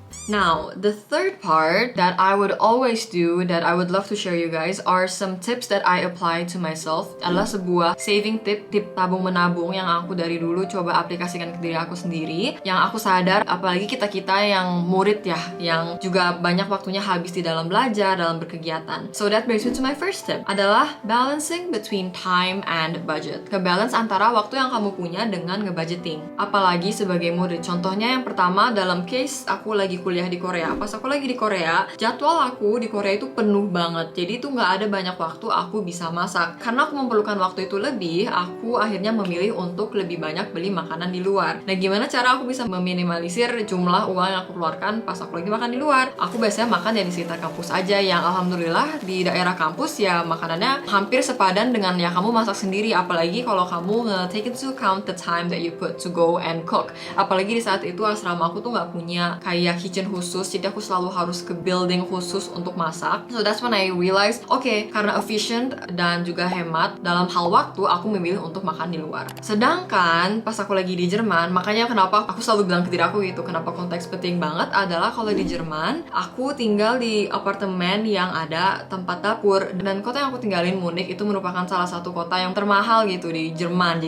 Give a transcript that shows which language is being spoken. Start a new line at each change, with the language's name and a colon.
English: Now, the third part that I would always do, that I would love to share you guys, are some tips that I apply to myself.
Indonesian: Adalah sebuah saving tip tabung menabung yang aku dari dulu coba aplikasikan ke diri aku sendiri. Yang aku sadar, apalagi kita-kita yang murid ya, yang juga banyak waktunya habis di dalam belajar, dalam berkegiatan.
English: So that brings me to my first tip, adalah balancing between time and budget.
Indonesian: Kebalance antara waktu yang kamu punya dengan ngebudgeting. Apalagi sebagai murid. Contohnya yang pertama, dalam case aku lagi kuliah di Korea. Pas aku lagi di Korea, jadwal aku di Korea itu penuh banget. Jadi itu nggak ada banyak waktu aku bisa masak. Karena aku memerlukan waktu itu lebih, aku akhirnya memilih untuk lebih banyak beli makanan di luar. Nah, gimana cara aku bisa meminimalisir jumlah uang yang aku keluarkan pas aku lagi makan di luar? Aku biasanya makan ya di sekitar kampus aja, yang alhamdulillah di daerah kampus ya makanannya hampir sepadan dengan yang kamu masak sendiri. Apalagi kalau kamu
English: take into account the time that you put to go and cook.
Indonesian: Apalagi di saat itu asrama aku tuh nggak punya kayak kitchen khusus, jadi aku selalu harus ke building khusus untuk masak.
English: So that's when I realized, okay,
Indonesian: karena efficient dan juga hemat dalam hal waktu, aku memilih untuk makan di luar. Sedangkan pas aku lagi di Jerman, makanya kenapa aku selalu bilang ke diri aku gitu, kenapa konteks penting banget adalah kalau di Jerman, aku tinggal di apartemen yang ada tempat dapur, dan kota yang aku tinggalin, Munich, itu merupakan salah satu kota yang termahal gitu di Jerman.